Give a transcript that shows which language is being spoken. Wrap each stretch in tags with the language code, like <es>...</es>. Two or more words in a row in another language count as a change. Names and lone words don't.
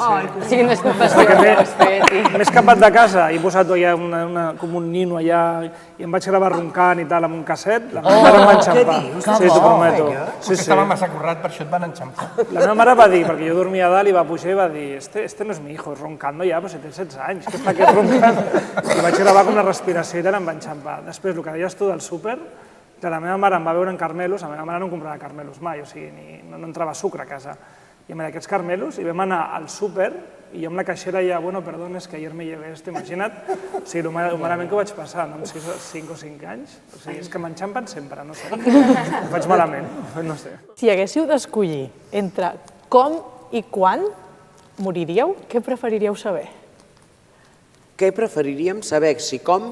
<ca>O sigui, no és confessió, Perquè no és fet. m'he escapat de casa i he posat allà com un nino allà i em vaig gravar roncant i tal amb un casset, la meva mare em va enxampar. Sí, t'ho prometo. Sí, sí. Estava massa currat, per això et van enxampar. La meva mare va dir, perquè jo dormia a dalt i va pujar i va dir</ca> <es>este no és mi hijo, roncando</es> <ca>ja, però si té 16 anys, què està aquí roncant? I vaig gravar com una respiració i tal, em va enxampar. Després, el que deies tu del súper, que la meva mare em va veure en carmelos, la meva mare no comprava carmelos mai, o sigui, no entrava sucre a casa. I em va dir aquests carmelos i vam anar al súper i jo amb la caixera ja, bueno,</ca> <es>perdón, es que ayer me llevé esto,</es> <ca>imagina't. O sigui, el malament que ho vaig passar, no? Amb 5 o 5 anys. O sigui, és que m'enxampen sempre, no sé. Ho faig malament, no sé. Si haguéssiu d'escollir entre com i quan moriríeu, què preferiríeu saber? Què preferiríem saber, si com</ca>